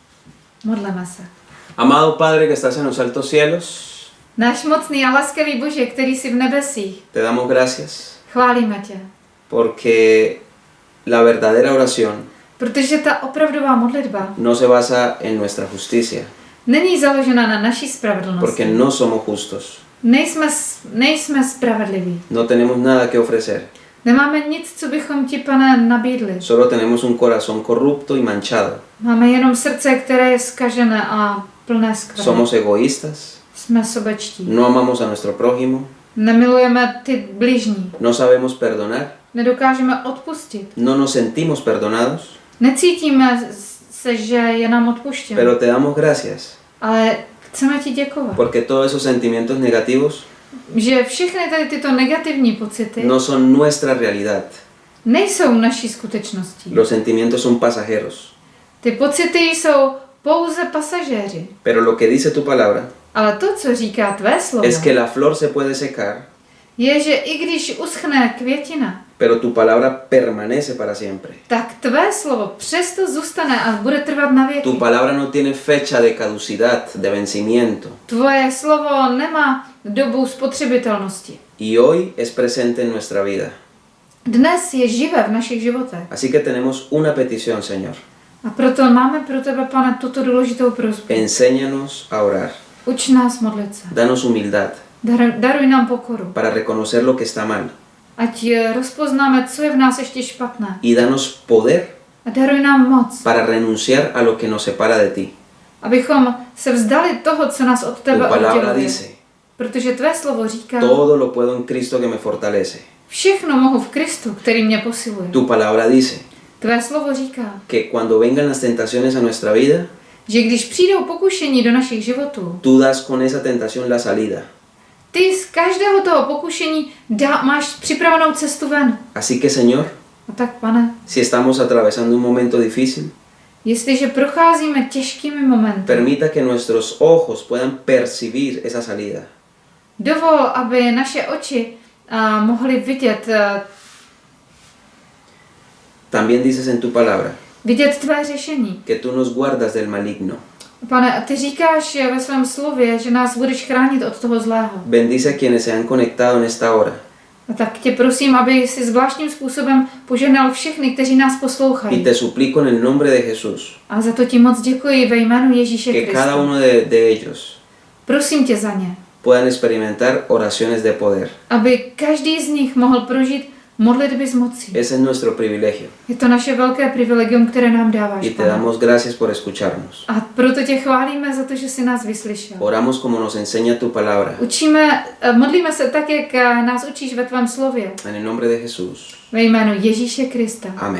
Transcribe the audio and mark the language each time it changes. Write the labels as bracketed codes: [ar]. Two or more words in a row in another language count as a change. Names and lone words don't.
[cs] Modleme se. [es] Amado Padre que estás en los altos cielos, [cs] Náš mocný a laskavý Bože, který jsi v nebesích, [es] te damos gracias [cs] chválíme tě, [es] porque la verdadera oración [cs] protože ta opravdová modlitba [es] no se basa en nuestra justicia, [cs] není založena na naší [es] porque [cs] spravedlnosti. [es] no somos justos. [cs] Nejsme spravedliví. [es] No tenemos nada que ofrecer. [cs] Nemáme nic, co bychom ti, Pane, nabídli. [es] Solo tenemos un corazón corrupto y manchado. [cs] Máme jenom srdce, které je zkažené a plné skvrny. [es] Somos egoístas, [cs] Jsme sobečtí. [es] no amamos a nuestro prójimo, [cs] Nemilujeme ty bližní. [es] no sabemos perdonar, [cs] Nedokážeme odpustit. [es] no nos sentimos perdonados, [cs] Necítíme se, že je nám odpuštěno. [es] pero te damos gracias [cs] Ale chceme ti děkovat. [es] porque todos esos sentimientos negativos [cs] Že všechny tady tyto negativní pocity [es] no son nuestra realidad. [cs] nejsou naší skutečností. [es] Los sentimientos son pasajeros, [cs] Ty pocity jsou pouze pasažéři. [es] pero lo que dice tu palabra [cs] Ale to, co říká tvé slovo, [es] es que la flor se puede secar, [cs] je, že i když uschne květina, [es] pero tu palabra permanece para siempre. [cs] tak tvé slovo přesto zůstane a bude trvat na věky. [es] Tu palabra no tiene fecha de caducidad, de vencimiento, [cs] Tvoje slovo nemá dobu spotřebitelnosti. [es] y hoy es presente en nuestra vida. [cs] Dnes je živé v našich životech. [es] Así que tenemos una petición, Señor. [cs] A proto máme pro tebe, Pane, tuto důležitou prosbu. [es] Enséñanos a orar. [cs] Uč nás modlit se. [es] Danos humildad [cs] Daruj nám pokoru. [es] para reconocer lo que está mal. [cs] Ať rozpoznáme, co je v nás ještě špatné. [es] Y danos poder [cs] A daruj nám moc, [es] para renunciar a lo que nos separa de ti. [cs] abychom se vzdali toho, co nás od [es] Tu [cs] tebe [es] palabra [cs] odděluje. [es] dice, [cs] Protože tvé slovo říká, [es] todo lo puedo en Cristo que me fortalece. [cs] všechno mohu v Kristu, který mě posiluje. [es] Tu palabra dice [cs] Tvé slovo říká, [es] que cuando vengan las tentaciones a nuestra vida, [cs] že když přijdou pokušení do našich životů, [es] tú das con esa tentación la salida. [cs] ty z každého toho pokušení máš připravenou cestu ven. [es] Así que, Señor, [cs] A tak, Pane, [es] si estamos atravesando un momento difícil, [cs] jestliže procházíme těžkými momenty, [es] permita que nuestros ojos puedan percibir esa salida. [cs] dovol, aby naše oči mohly vidět, [es] También dices en tu palabra [cs] vidět tvé řešení. [es] que tú nos guardas del maligno. [cs] Pane, a ty říkáš ve svém slově, že nás budeš chránit od toho zlého. [es] Bendice a quienes se han conectado en esta hora. [cs] A tak tě prosím, aby si zvláštním způsobem požehnal všechny, kteří nás [es] Y [cs] poslouchají. [es] te suplico en el nombre de Jesús [cs] A za to ti moc děkuji ve jménu Ježíše [es] que cada [cs] Krista. [es] uno de ellos [cs] Prosím tě za ně, [es] puedan experimentar oraciones de poder. [cs] aby každý z nich mohl prožít modlitby s mocí. [es] Ese es nuestro privilegio. [cs] Je to naše velké privilegium, které nám dáváš, [es] Y te [cs] Pane. [es] damos gracias por escucharnos. [cs] A proto tě chválíme za to, že jsi nás vyslyšel. [es] Oramos como nos enseña tu palabra. [cs] Modlíme se tak, jak nás učíš ve tvém slově. [es] En el nombre de Jesús. [cs] Ve jménu Ježíše Krista. [es] Amén.